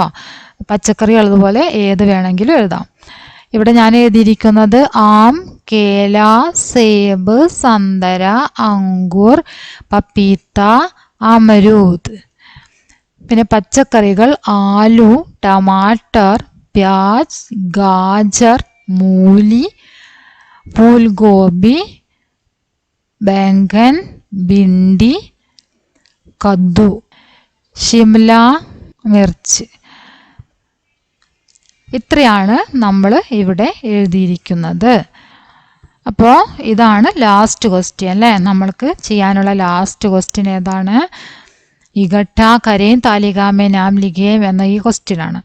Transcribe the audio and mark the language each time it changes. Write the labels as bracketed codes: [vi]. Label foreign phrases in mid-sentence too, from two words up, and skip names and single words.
[ml] പച്ചക്കറികൾ അതുപോലെ ഏത് വേണമെങ്കിലും എഴുതാം. ഇവിടെ ഞാൻ എഴുതിയിരിക്കുന്നത് [hi] आम, केला, सेब, संतरा, अंगूर, पपीता, अमरूद. [ml] പിന്നെ പച്ചക്കറികൾ [hi] आलू, टमाटर, प्याज़, गाजर, मूली, फूलगोबी, बैंगन, भिंडी, कद्दू, शिमला मिर्च. [ml] ഇത്രയാണ് നമ്മൾ ഇവിടെ എഴുതിയിരിക്കുന്നത്. അപ്പോൾ ഇതാണ് ലാസ്റ്റ് ക്വസ്റ്റ്യൻ അല്ലേ. നമ്മൾക്ക് ചെയ്യാനുള്ള ലാസ്റ്റ് ക്വസ്റ്റ്യൻ ഏതാണ്? ഇഗട്ട കരയും താലികാമേ നാം ലിഖേം എന്ന ഈ ക്വസ്റ്റ്യനാണ്.